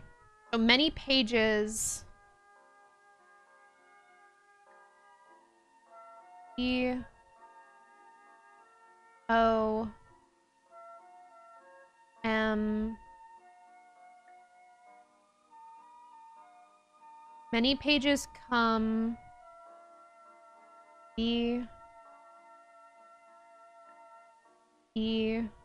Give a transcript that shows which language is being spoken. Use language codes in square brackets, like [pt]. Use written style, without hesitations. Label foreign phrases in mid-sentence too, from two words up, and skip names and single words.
[en] So many pages. E. O. M. Many pages come. E. E.